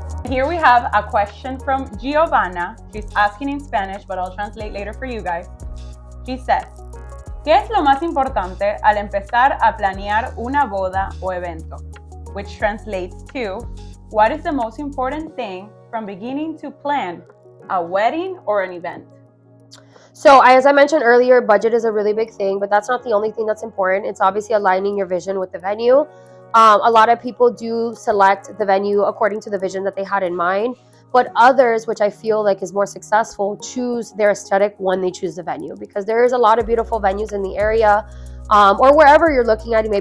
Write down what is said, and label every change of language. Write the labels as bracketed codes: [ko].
[en] Here we have a question from Giovanna. She's asking in Spanish, but I'll translate later for you guys. [es] She says, ¿qué es lo más importante al empezar a planear una boda o evento? [en] Which translates to, what is the most important thing from beginning to plan a wedding or an event? So as I mentioned earlier, budget is a really big thing, but that's not the only thing that's important. It's obviously aligning your vision with the venue. A lot of people do select the venue according to the vision that they had in mind, but others, which I feel like is more successful, choose their aesthetic when they choose the venue, because there is a lot of beautiful venues in the area, or wherever you're looking at it.